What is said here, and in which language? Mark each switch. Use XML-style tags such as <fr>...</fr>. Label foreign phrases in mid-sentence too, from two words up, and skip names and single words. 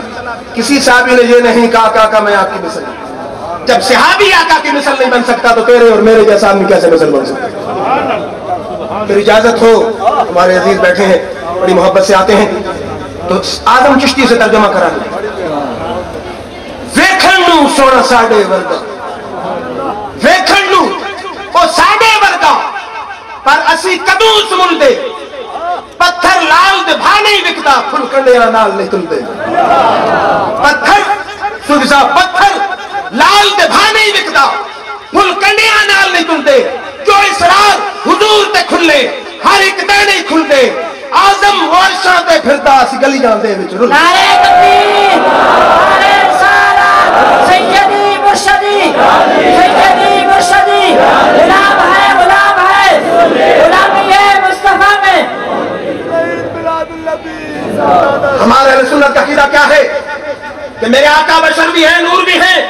<ur>کسی صحابی نے یہ نہیں کہا کہ آقا میں آپ کی مثل. جب صحابی آقا کی مثل نہیں بن سکتا تو تیرے اور میرے جیسا آدمی کیسے مثل بن سکتا؟ پھر اجازت ہو، ہمارے عزیز بیٹھے ہیں، بڑی محبت سے آتے ہیں، تو آدم چشتی سے ترجمہ کرا دیں.</ur> <pa>ویکھن نو سونا ساڈے ورگا، ویکھن نو او ساڈے ورگا، پر اسی کدوں سمن دے. پتھر لال دے بھا نہیں وکدا، پھل کنڈیاں نال نہیں تلدے. پتھر سبزہ پتھر لال دے بھا نہیں وکدا، پھل کنڈیاں نال نہیں تلدے. جو اسرار حضور تے کھلے ہر ایک دے نہیں کھلدے. آزم ورشاں تے پھردا اسی گلیاں دے وچ رل.</pa> <ur>نعرہ تکبیر، نعرہ رسالت، سیدی مرشدی، سیدی مرشدی، غلام ہے، غلام ہے، غلامی ہے مصطفیٰ میں. ہمارے اہل سنت کا عقیدہ کیا ہے کہ میرے آقا بشر بھی ہیں، نور بھی ہیں.</ur>